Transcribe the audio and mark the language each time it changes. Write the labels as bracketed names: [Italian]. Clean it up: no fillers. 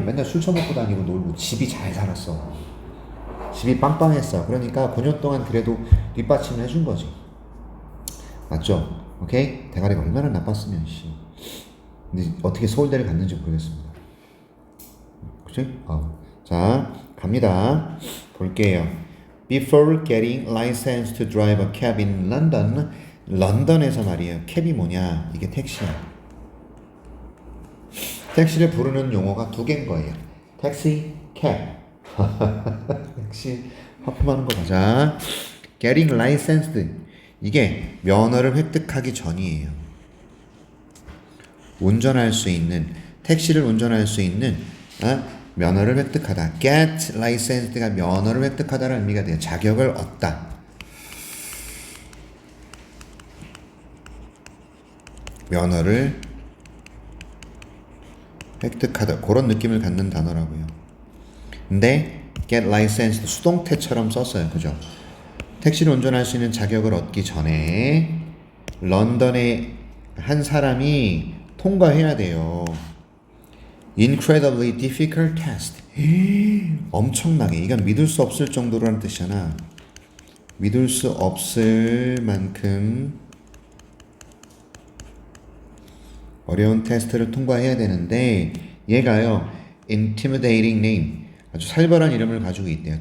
[Korean] 맨날 술 처먹고 다니고 놀고 집이 잘 살았어. 집이 빵빵했어. 그러니까 9년 동안 그래도 뒷받침을 해준 거지. 맞죠? 오케이? 대가리가 얼마나 나빴으면, 씨. 근데 어떻게 서울대를 갔는지 모르겠습니다. 그치? 자, 갑니다. 볼게요. [English] Before getting licensed to drive a cab in London. [Korean] 런던에서 말이에요. 캡이 뭐냐? 이게 택시야. 택시를 부르는 용어가 두 개인 거예요. 택시, 캡. 택시 하품하는 거 보자. [English] Getting licensed. [Korean] 이게 면허를 획득하기 전이에요. 운전할 수 있는, 택시를 운전할 수 있는 면허를 획득하다. [English] Get licensed [Korean] 가 면허를 획득하다라는 의미가 돼요. 자격을 얻다. 면허를 획득하다. 그런 느낌을 갖는 단어라고요. 근데 [English] get licensed [Korean] 수동태처럼 썼어요. 그죠? 택시를 운전할 수 있는 자격을 얻기 전에 런던의 한 사람이 통과해야 돼요. [English] Incredibly difficult test. [Korean] 엄청나게. 이건 믿을 수 없을 정도라는 뜻이잖아. 믿을 수 없을 만큼 어려운 테스트를 통과해야 되는데 얘가요. [English] Intimidating name. [Korean] 아주 살벌한 이름을 가지고 있대요.